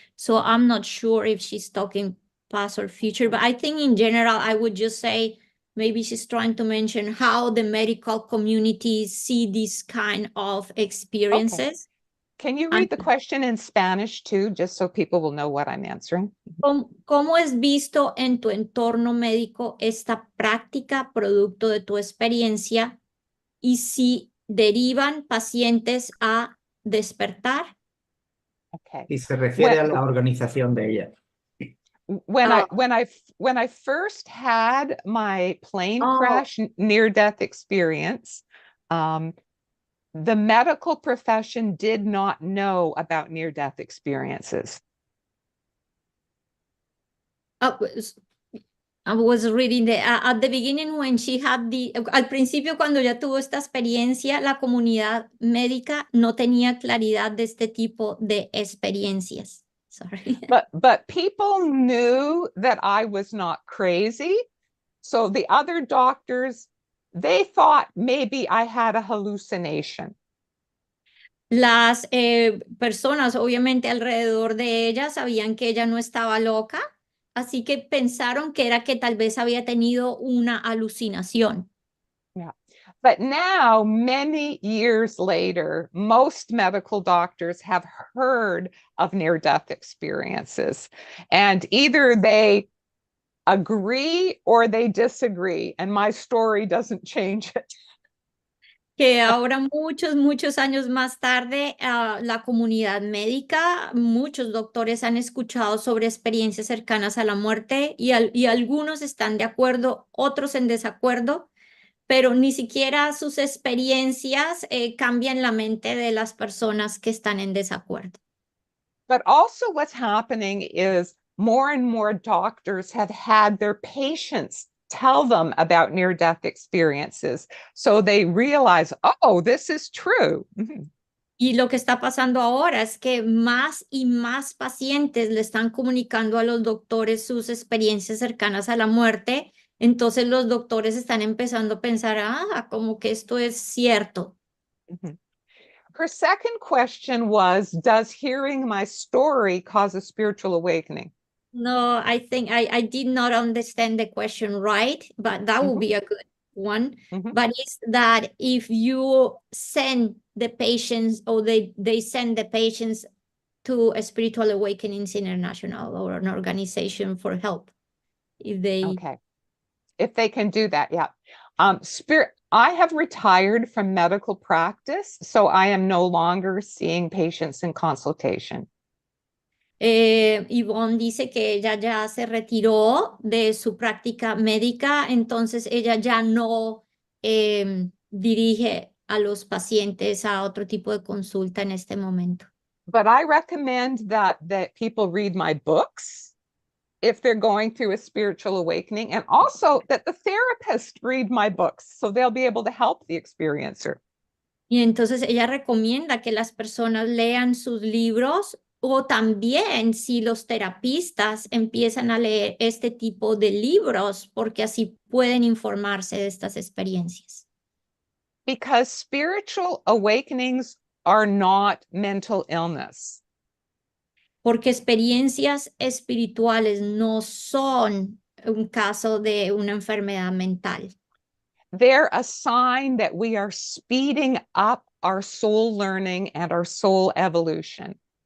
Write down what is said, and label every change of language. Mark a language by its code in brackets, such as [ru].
[en] So I'm not sure if she's talking past or future, but I think in general, I would just say maybe she's trying to mention how the medical community see these kind of experiences. Okay. Can you read the question in Spanish too, just so people will know what I'm answering? [es] ¿Cómo es visto en tu entorno médico esta práctica producto de tu experiencia y si derivan pacientes a despertar? [en] Okay. [es] Y se refiere a la organización de ella. [en] When I first had my plane crash near-death experience, the medical profession did not know about near-death experiences. I was reading at the beginning when she had [es] al principio cuando ya tuvo esta experiencia, la comunidad médica no tenía claridad de este tipo de experiencias. [en] Sorry. But people knew that I was not crazy. So the other doctors they thought maybe I had a hallucination. [es] Las personas, obviamente, alrededor de ella sabían que ella no estaba loca, así que pensaron que era que tal vez había tenido una alucinación. [en] Yeah. But now, many years later, most medical doctors have heard of near-death experiences, and either they agree or they disagree, and my story doesn't change it. [es] Que ahora muchos años más tarde, la comunidad médica, muchos doctores han escuchado sobre experiencias cercanas a la muerte y algunos están de acuerdo, otros en desacuerdo, pero ni siquiera sus experiencias cambian la mente de las personas que están en desacuerdo. [en] But also what's happening is more and more doctors have had their patients tell them about near-death experiences. So they realize, oh, this is true. [es] Y lo que está pasando ahora es que más y más pacientes le están comunicando a los doctores sus experiencias cercanas a la muerte. Entonces los doctores están empezando a pensar, como que esto es cierto. [en] Her second question was, does hearing my story cause a spiritual awakening? No, I think I did not understand the question right, but that would be a good one. But it's that if you send the patients or they send the patients to a Spiritual Awakenings International or an organization for help, if they can do that, yeah. I have retired from medical practice, so I am no longer seeing patients in consultation. [es] Yvonne dice que ella ya se retiró de su práctica médica, entonces ella ya no dirige a los pacientes a otro tipo de consulta en este momento. [en] But I recommend that people read my books if they're going through a spiritual awakening, and also that the therapist read my books so they'll be able to help the experiencer. [es] Y entonces ella recomienda que las personas lean sus libros o también si los terapistas empiezan a leer este tipo de libros porque así pueden informarse de estas experiencias. [en] Because spiritual awakenings are not mental illness. [es] Porque experiencias espirituales no son un caso de una enfermedad mental. [en] They're a sign that we are speeding up our soul learning and our soul evolution.